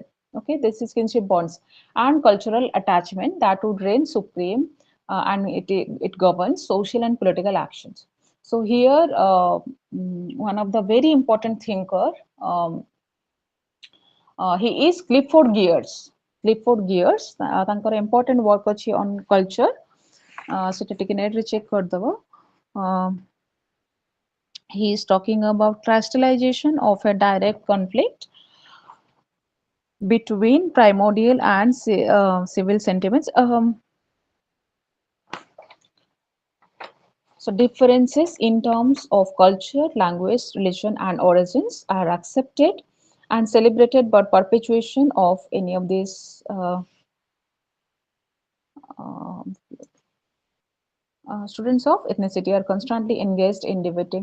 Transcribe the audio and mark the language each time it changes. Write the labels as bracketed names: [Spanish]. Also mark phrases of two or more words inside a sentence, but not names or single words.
[English] Okay, this is kinship bonds. And cultural attachment, that would reign supreme, and it governs social and political actions. So here, one of the very important thinker, um, he is Clifford Geertz. Clifford Geertz, ତାଙ୍କର important work ଅଛି on culture. [Odia] ସେଟା ଟିକେ net ରେ check କରିଦବ. [English] He is talking about crystallization of a direct conflict between primordial and civil sentiments. So differences in terms of culture, language, religion, and origins are accepted and celebrated, but perpetuation of any of these uh, students of ethnicity are constantly engaged in debating.